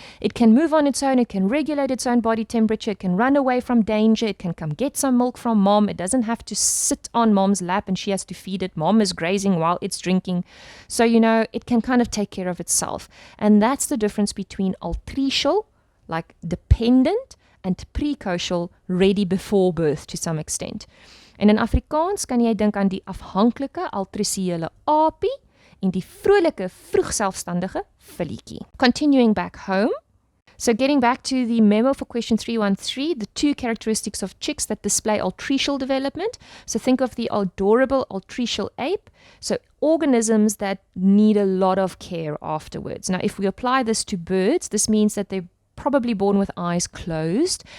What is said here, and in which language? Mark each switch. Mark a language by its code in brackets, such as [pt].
[en] It can move on its own, it can regulate its own body temperature, it can run away from danger, it can come get some milk from mom, it doesn't have to sit on mom's lap and she has to feed it. Mom is grazing while it's drinking. So, it can kind of take care of itself. And that's the difference between altricial, like dependent, and precocial, ready before birth to some extent. [af] En in Afrikaans kan jy dink aan die afhanklike altriciële aapie en die vrolike vroegselfstandige filletjie. [en] Continuing back home, so getting back to the memo for question 313, the 2 characteristics of chicks that display altricial development. So think of the adorable altricial ape, so organisms that need a lot of care afterwards. Now if we apply this to birds, this means that they're probably born with eyes closed.